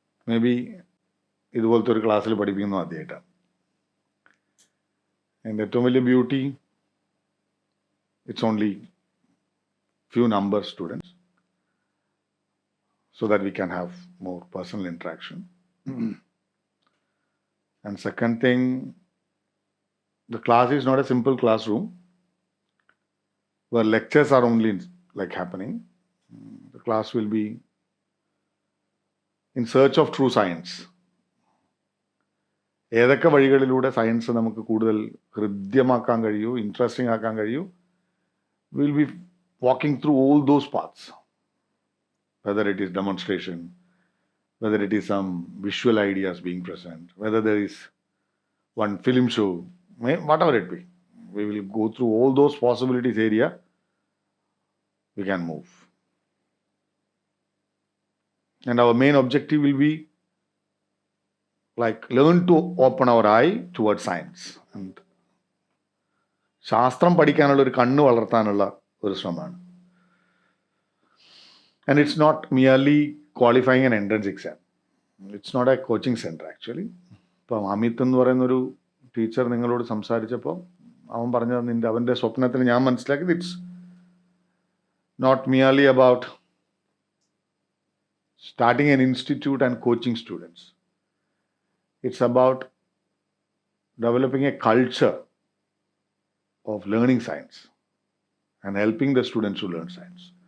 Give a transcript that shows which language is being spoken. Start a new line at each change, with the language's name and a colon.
English: Maybe
Malayalam: ഇതുപോലത്തെ ഒരു ക്ലാസ്സിൽ പഠിപ്പിക്കുന്നു ആദ്യമായിട്ടാണ്. എൻ്റെ ഏറ്റവും വലിയ beauty,
English: It's only few number students, so that we can have more personal interaction. And second thing, the class is not a simple classroom where lectures are only like happening. The class will be in search of true science.
Malayalam: ഏതൊക്കെ വഴികളിലൂടെ science നമുക്ക് കൂടുതൽ ഹൃദ്യമാക്കാൻ കഴിയൂ, interesting ആക്കാൻ കഴിയൂ,
English: Will be walking through all those paths. Whether it is demonstration, whether it is some visual ideas being present, whether there is one film show, whatever it be, we will go through all those possibilities area, we can move. And our main objective will be like learn to open our eye towards science. And
Malayalam: ശാസ്ത്രം പഠിക്കാനുള്ള ഒരു കണ്ണ് വളർത്താനുള്ള ഒരു ശ്രമമാണ്.
English: And it's not merely qualifying an entrance exam. It's not a coaching center actually.
Malayalam: ഇപ്പം അമിത് എന്ന് പറയുന്നൊരു ടീച്ചർ നിങ്ങളോട് സംസാരിച്ചപ്പോൾ അവൻ പറഞ്ഞത് അവൻ്റെ സ്വപ്നത്തിൽ ഞാൻ മനസ്സിലാക്കിയത്
English: It's not merely about starting an institute and coaching students. It's about developing a culture of learning science and helping the students to learn science.